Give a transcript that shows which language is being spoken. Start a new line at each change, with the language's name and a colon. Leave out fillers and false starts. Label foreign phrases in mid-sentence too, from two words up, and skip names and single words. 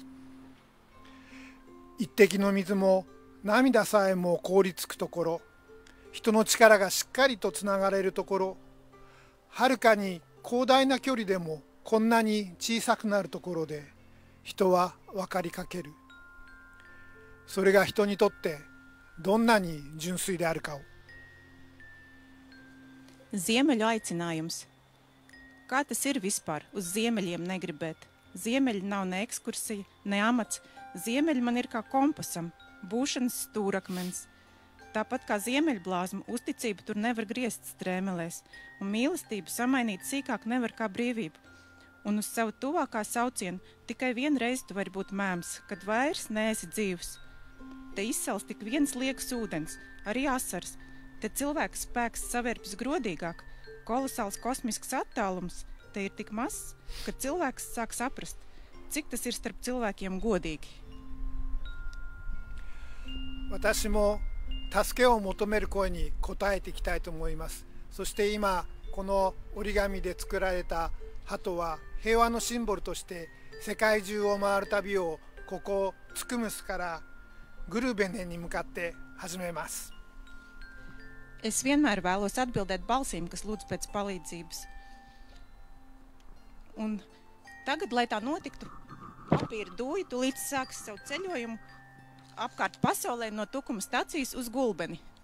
Japanese: 一滴の水も涙さえも凍りつくところ、人の力がしっかりとつながれるところ、はるかに広大な距離でもこんなに小さくなるところで人は分かりかける。それが人にとってどんなに純粋であるかを。
Latvian: Ziemeļu aicinājums. Kā tas ir vispār uz ziemeļiem negribēt? Ziemeļi nav ne ekskursija, ne amats. Ziemeļi man ir kā kompasam, būšanas stūrakmens. Tāpat kā ziemeļblāzma, uzticība tur nevar griezt strēmelēs, un mīlestību samainīt sīkāk nevar kā brīvību. Un uz savu tuvākā saucienu tikai vienreiz tu vari būt mēms, kad vairs neesi dzīvs. Te izsals tik viens liekas ūdens, arī asaras. Te cilvēka spēks savērpjas grodīgāk. Kolosāls kosmisks attālums te ir tik mazs, ka cilvēks sāk saprast, cik tas ir starp cilvēkiem godīgi.
Japanese: 私も助けを求める声に応えていきたいと思います。そして今この折り紙で作られた鳩は平和のシンボルとして世界中を回る旅をここツクムスからグルベネに向かって始めます。
Latvian: Es vienmēr vēlos atbildēt balsīm, kas lūdz pēc palīdzības. Un tagad, lai tā notiktu, papīra dūja tūlīt sāks savu ceļojumu apkārt pasaulē no Tukuma stacijas uz Gulbeni.